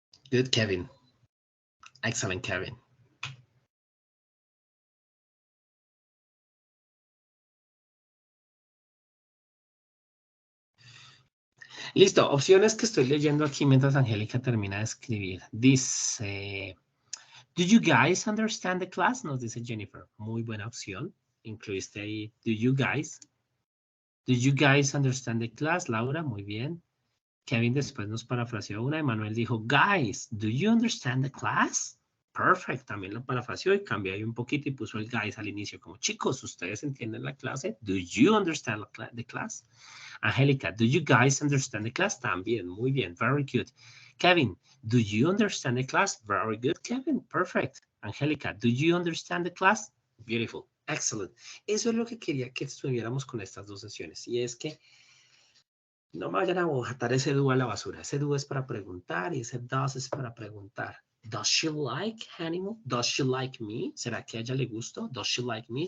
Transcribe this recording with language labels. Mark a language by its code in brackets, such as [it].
[en] Good, Kevin. Excellent, Kevin. [es] Listo, opciones que estoy leyendo aquí mientras Angélica termina de escribir. Dice, [en] do you guys understand the class? [es] Nos dice Jennifer. Muy buena opción. [en] Incluiste ahí, do you guys? Do you guys understand the class? [es] Laura, muy bien. Kevin después nos parafraseó una. [en] Emanuel dijo, guys, do you understand the class? Perfect. [es] También lo parafraseó y cambió ahí un poquito y puso el guys al inicio. Como, chicos, ¿ustedes entienden la clase? [en] Do you understand the class? Angélica, do you guys understand the class? [es] También, muy bien, [en] very good. Kevin, do you understand the class? Very good, Kevin, perfect. Angélica, do you understand the class? Beautiful, excellent. [es] Eso es lo que quería que estuviéramos con estas dos sesiones. Y es que no me vayan a botar ese do a la basura. Ese do es para preguntar y ese does es para preguntar. [en] Does she like animal? Does she like me? [es] ¿Será que a ella le gusto? [en] Does she like me?